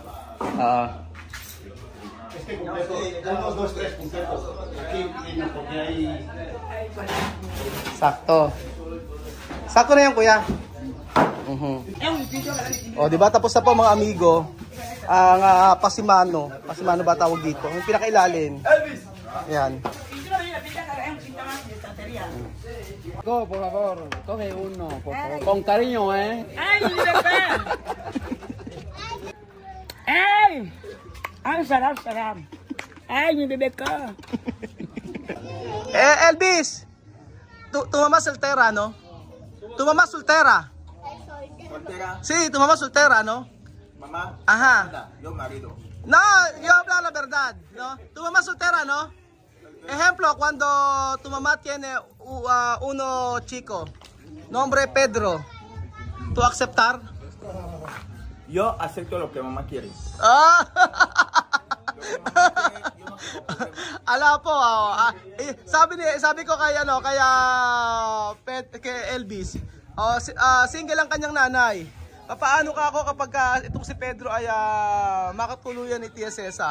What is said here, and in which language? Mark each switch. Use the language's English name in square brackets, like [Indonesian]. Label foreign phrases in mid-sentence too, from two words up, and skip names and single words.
[Filipino] Sakto. Sakto na yan, kuya. O, diba? Tapos na po mga amigo. Ang pasimano. Pasimano ba tawag dito? Yung pinakailalim. Yan. [Spanish] Go, por favor, coge uno, por favor. Con cariño, ¿eh? Ay, mi bebé. Ay. [Filipino] Ay, sarap. Ay, [Spanish] mi bebé coco. Elvis! Tu mamá soltera, ¿no? Tu mamá soltera. ¿Soltera? Sí, tu mamá soltera, ¿no? Mamá. Ajá. Yo marido. No, yo hablo la verdad, ¿no? Tu mamá soltera, ¿no? Ejemplo, cuando tu mamá tiene uno chico, nombre Pedro, ¿tú aceptar? Yo acepto lo que mamá quiere. [Filipino] Ala po, sabi ko kay kay Elvis, single ang kanyang nanay. Paano ka ako kapag itong si Pedro ay makatuluyan ni Tia Cesa?